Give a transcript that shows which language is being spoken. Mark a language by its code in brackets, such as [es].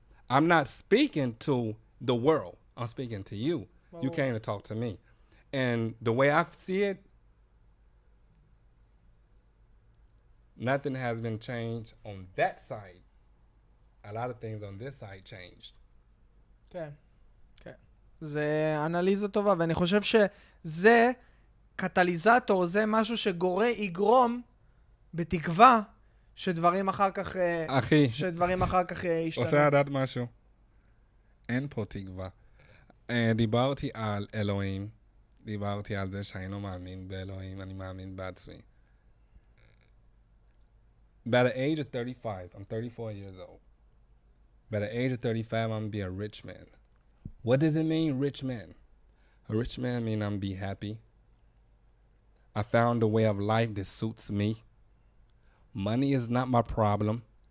[en] I'm not speaking to the world. I'm speaking to you. You came to talk to me. And the way I see it, nothing has been changed on that side. A lot of things on this side changed. [he] כן, כן. זה אנליזה טובה, ואני חושב שזה קטליזטור, זה משהו יגרום בתקווה שדברים אחר כך ישתנו. עושה לדעת משהו. אין פה תקווה. דיברתי על אלוהים, דיברתי על זה שאני לא מאמין באלוהים, אני מאמין בעצמי. [en] By the age of 35, I'm 34 years old. By the age of 35, I'm going to be a rich man. What does it mean, rich man? A rich man means I'm going to be happy. I found a way of life that suits me. Money is not my problem.